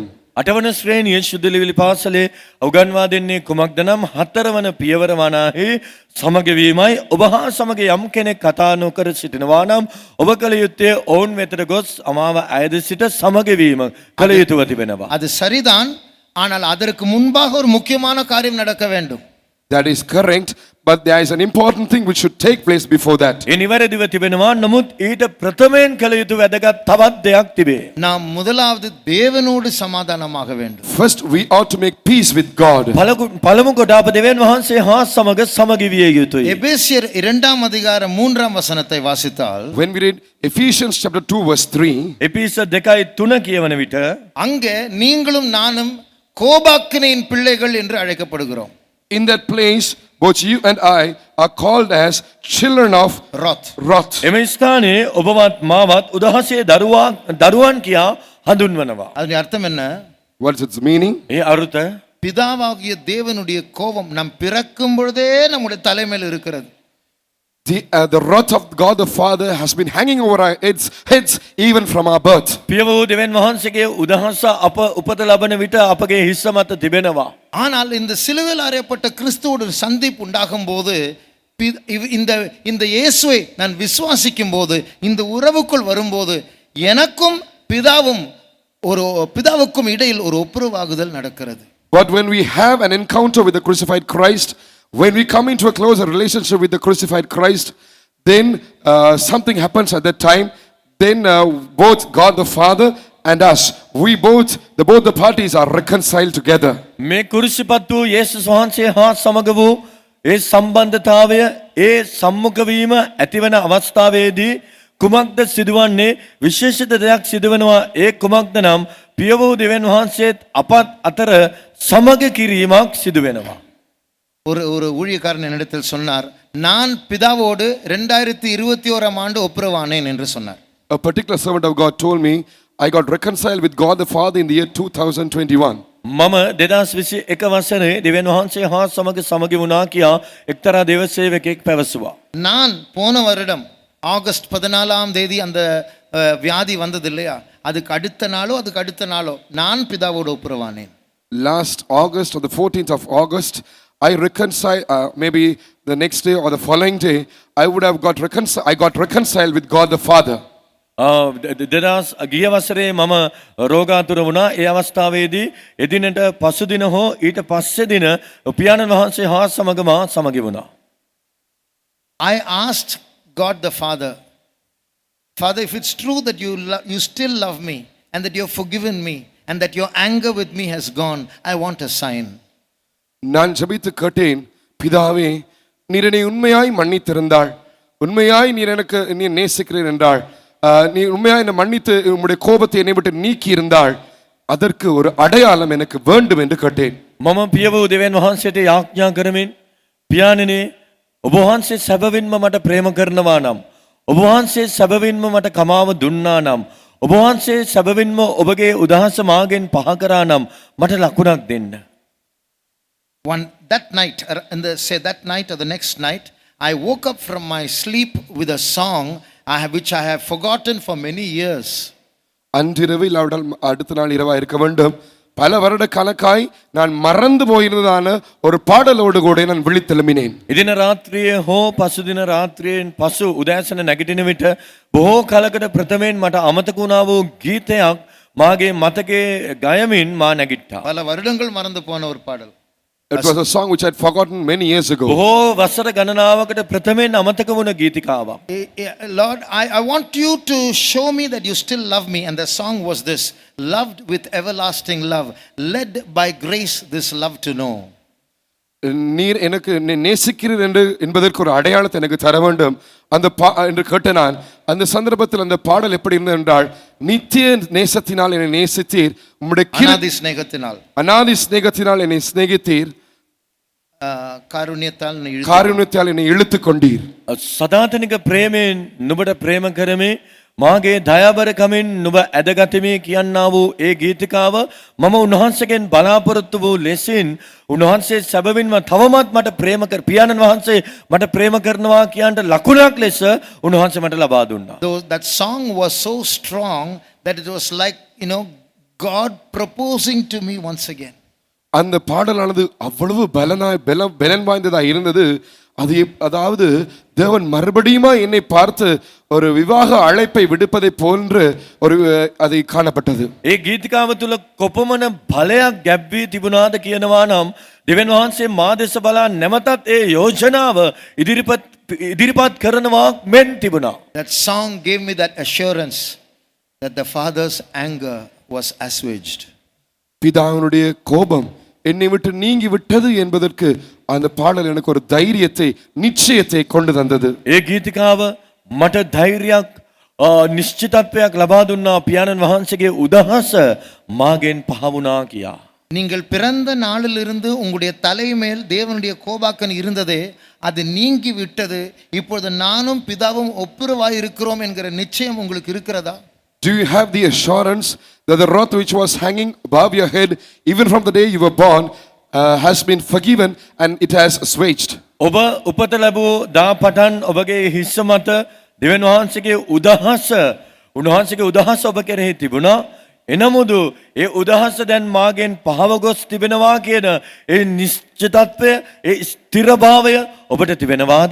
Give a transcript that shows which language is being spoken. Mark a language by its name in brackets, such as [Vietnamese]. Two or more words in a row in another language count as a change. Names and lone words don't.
[Sinhala] අටවන ශ්‍රේණියේ ශුද්ධලිවිලි පාසලේ උගන්වා දෙන්නේ කුමක්ද නම් හතරවන පියවර වනාහි සමග වීමයි. ඔබ හා සමග යම් කෙනෙක් කතා නොකර සිටිනවා නම් ඔබ කල යුත්තේ ඔවුන් වෙතට ගොස් අමාව අයද සිට සමග වීම කල යුතුව තිබෙනවා. [Tamil] அது சரிதான், ஆனால் அதற்கு முன்பாக ஒரு முக்கியமான காரியம் நடக்க வேண்டும். [English] That is correct, but there is an important thing which should take place before that. [Sinhala] ඒ නිවැරදිව තිබෙනවා. නමුත් ඊට ප්‍රථමයෙන් කල යුතු වැදගත් තවත් දෙයක් තිබේ. [Tamil] நாம் முதலாவது தேவனோடு சமாதானமாக வேண்டும். [English] First, we ought to make peace with God. [Sinhala] පළමු කොට අප දෙවියන් වහන්සේ හා සමග සමගි විය යුතුයි. [Tamil] எபேசியர் 2ஆம் அதிகாரம் 3ஆம் வசனத்தை வாசித்தால் [English] When we read Ephesians chapter 2 verse 3, [Sinhala] එපිස 2:3 කියවන විට [Tamil] அங்கே நீங்களும் நானும் கோபாக்கினையின் பிள்ளைகள் என்று அழைக்கப்படுகிறோம். [English] in that place, both you and I are called as children of Wrath. wrath. [Sinhala] එම ස්ථානයේ ඔබවත් මාවත් උදහසේ දරුවන් කියා හඳුන්වනවා. [Tamil] அதனுடைய அர்த்தம் என்ன? [English] What is its meaning? [Sinhala] ඒ අරුත [Tamil] பிதாவாகிய தேவனுடைய கோபம் நம் பிறக்கும் பொழுதே நம்முடைய தலைமையில் இருக்கிறது. [English] The wrath of God the Father has been hanging over our heads even from our birth. [Sinhala] පියවූ දෙවියන් වහන්සේගේ උදහස අප උපත ලබන විට අපගේ හිස්ස මත තිබෙනවා. [Tamil] ஆனால் இந்த சிலுவையில் அறையப்பட்ட கிறிஸ்துவோடு சந்திப்பு உண்டாகும் போது இந்த இயேசுவை நான் விசுவாசிக்கும் போது, இந்த உறவுக்குள் வரும்போது எனக்கும் பிதாவுக்கும் இடையில் ஒரு ஒப்புரவாகுதல் நடக்கிறது. [English] But when we have an encounter with the crucified Christ, when we come into a closer relationship with the crucified Christ, then something happens at that time. Then both God the Father and us, both the parties are reconciled together. [Sinhala] මේ කුරුසිපත් වූ යේසුස් වහන්සේ හා සමග වූ ඒ සම්බන්ධතාවය, ඒ සම්මුඛ වීම ඇතිවන අවස්ථාවේදී කුමක්ද සිදුවන්නේ? විශේෂිත දෙයක් සිදුවනවා. ඒ කුමක්ද නම් පියවූ දෙවියන් වහන්සේත් අපත් අතර සමග කිරීමක් සිදුවෙනවා. [Tamil] ஒரு ஊழியக்காரன் என்னிடத்தில் சொன்னார், நான் பிதாவோடு 2021ஆம் ஆண்டு ஒப்புரவானேன் என்று சொன்னார். [English] A particular servant of God told me, I got reconciled with God the Father in the year 2021. [Sinhala] මම 2021 වසරේ දෙවියන් වහන්සේ හා සමග සමගි වුණා කියා එක්තරා දේව සේවකෙක් පැවසුවා. [Tamil] நான் போன வருடம் ஆகஸ்ட் 14ஆம் தேதி அந்த வியாதி வந்தது இல்லையா, அதுக்கு அடுத்த நாளோ நான் பிதாவோடு ஒப்புரவானேன். [English] Last August or the 14th of August, I reconciled, maybe the next day or the following day, I got reconciled with God the Father. [Sinhala] දෙදස් ගිය වසරේ මම රෝගාතුර වුණා. ඒ අවස්ථාවේදී එදිනට පසුදින හෝ ඊට පස්සේ දින පියාණන් වහන්සේ හා සමග මා සමගි වුණා. [English] I asked God the Father Father, if it's true that you still love me and that you've forgiven me and that your anger with me has gone, I want a sign. [Tamil] நான் ஜெபித்து கேட்டேன், பிதாவே, நீர் என்னை உண்மையாய் மன்னித்திருந்தாள், உண்மையாய் நீர் நேசிக்கிறீர் என்றாள், நீ உண்மையாய் என்னை மன்னித்து உம்முடைய கோபத்தை என்னை விட்டு நீக்கி இருந்தாள், அதற்கு ஒரு அடையாளம் எனக்கு வேண்டும் என்று கேட்டேன். [Sinhala] මම පිය වූ දෙවියන් වහන්සේට යාඥා කරමින්, පියාණෙනි, ඔබ වහන්සේ සැබවින්ම මට ප්‍රේම කරනවා නම්, ඔබ වහන්සේ සැබවින්ම මට කමාව දුන්නා නම්, ඔබ වහන්සේ සැබවින්ම ඔබගේ උදහස මාගෙන් පහ කරා නම් මට ලකුණක් දෙන්න. [English] That night, that night or the next night, I woke up from my sleep with a song which I have forgotten for many years. [Tamil] அன்றிரவில் அவள் அடுத்த நாள் இரவா இருக்க வேண்டும், பல வருட கணக்காய் நான் மறந்து போயிருந்ததான ஒரு பாடலோடு கூட நான் விழித்தெழும்பினேன். [Sinhala] එදින රාත්‍රියේ හෝ පසුදින රාත්‍රියෙන් පසු උදෑසන නැගිටින විට බොහෝ කලකට ප්‍රථමයෙන් මට අමතක වුණා වූ ගීතයක් මාගේ මතකයේ ගයමින් මා නැගිට්ටා. [Tamil] பல வருடங்கள் மறந்து போன ஒரு பாடல். [English] It was a song which I had forgotten many years ago. [Sinhala] බොහෝ වසර ගණනාවකට ප්‍රථමයෙන් අමතක වුණ ගීතිකාවක්. [English] Lord, I want you to show me that you still love me. And the song was this: loved with everlasting love, led by grace this love to know. [Tamil] நீர் எனக்கு நேசிக்கிறீர் என்பதற்கு ஒரு அடையாளத்தை எனக்கு தர வேண்டும் என்று கேட்ட நான், அந்த சந்தர்ப்பத்தில் அந்த பாடல் எப்படி இருந்தது என்றால், நித்திய நேசத்தினால் என்னை நேசித்தீர், உம்முடைய அநாதி ஸ்நேகத்தினால் என்னை சிநேகித்தீர், காருண்யத்தால் என்னை இழுத்து கொண்டீர். [Sinhala] සදාතනික ප්‍රේමයෙන් නුඹට ප්‍රේම කරමි, මාගේ දයාබරකමින් නුඹ ඇදගතිමි කියන්නා වූ ඒ ගීතිකාව මම උන්වහන්සේගෙන් බලාපොරොත්තු වූ ලෙසින් උන්වහන්සේ සැබවින්ම තවමත් මට ප්‍රේම කර පියාණන් වහන්සේ මට ප්‍රේම කරනවා කියන්ට ලකුණක් ලෙස උන්වහන්සේ මට ලබා දුන්නා. [English] That song was so strong that it was like, God proposing to me once again. [Tamil] அந்த பாடலானது அவ்வளவு பலன் வாய்ந்ததா இருந்தது. அதாவது தேவன் மறுபடியுமா என்னை பார்த்து ஒரு விவாக அழைப்பை விடுப்பதை போன்று ஒரு அதை காணப்பட்டது. [Sinhala] ඒ ගීතිකාව තුල කොපමණ බලයක් ගැබ්වී තිබුණාද කියනවා නම්, දෙවියන් වහන්සේ මා දෙස බලා නැවතත් ඒ යෝජනාව ඉදිරිපත් කරනවා මෙන් තිබුණා. [English] That song gave me that assurance that the Father's anger was assuaged. [Tamil] பிதாவினுடைய கோபம் என்னை விட்டு நீங்கி விட்டது என்பதற்கு அந்த பாடல் எனக்கு ஒரு தைரியத்தை, நிச்சயத்தை கொண்டு தந்தது. [Sinhala] ඒ ගීතිකාව මට ධෛර්යයක්, නිශ්චිතත්වයක් ලබා දුන්නා පියාණන් වහන්සේගේ උදහස මාගෙන් පහ වුණා කියා. [Tamil] நீங்கள் பிறந்த நாளிலிருந்து உங்களுடைய தலைமேல் தேவனுடைய கோபாக்கன் இருந்ததே, அது நீங்கி விட்டது. இப்பொழுது நானும் பிதாவும் ஒப்புரவாய் இருக்கிறோம் என்கிற நிச்சயம் உங்களுக்கு இருக்கிறதா? [English] Do you have the assurance that the wrath which was hanging above your head even from the day you were born has been forgiven and it has assuaged? [Sinhala] ඔබ උපත ලැබූ දා පටන් ඔබගේ හිස්ස මත දෙවියන් වහන්සේගේ උදහස ඔබ කෙරෙහි තිබුණා. එනමුදු ඒ උදහස දැන් මාගෙන් පහව ගොස් තිබෙනවා කියන ඒ නිශ්චිතත්වය, ඒ ස්ථිරභාවය ඔබට තිබෙනවාද?